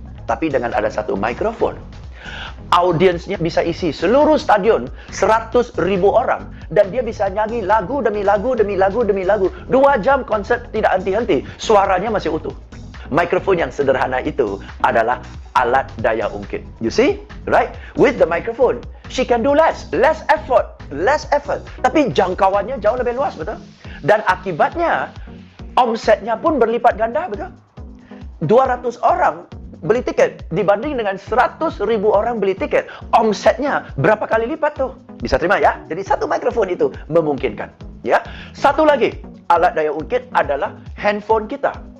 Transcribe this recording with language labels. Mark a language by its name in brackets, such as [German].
[Indonesian] Tapi dengan ada satu mikrofon, audiensnya bisa isi seluruh stadion 100.000 orang. Dan dia bisa nyanyi lagu demi lagu, demi lagu, demi lagu. 2 jam konser tidak henti-henti. Suaranya masih utuh. Mikrofon yang sederhana itu adalah alat daya ungkit. [English] You see? Right? With the microphone, she can do less effort. [Indonesian] Tapi jangkauannya jauh lebih luas, betul? Dan akibatnya, omsetnya pun berlipat ganda, betul? 200 orang beli tiket dibanding dengan 100.000 orang beli tiket. Omsetnya berapa kali lipat tuh? Bisa terima ya? Jadi satu mikrofon itu memungkinkan. Ya. Satu lagi, alat daya ungkit adalah handphone kita.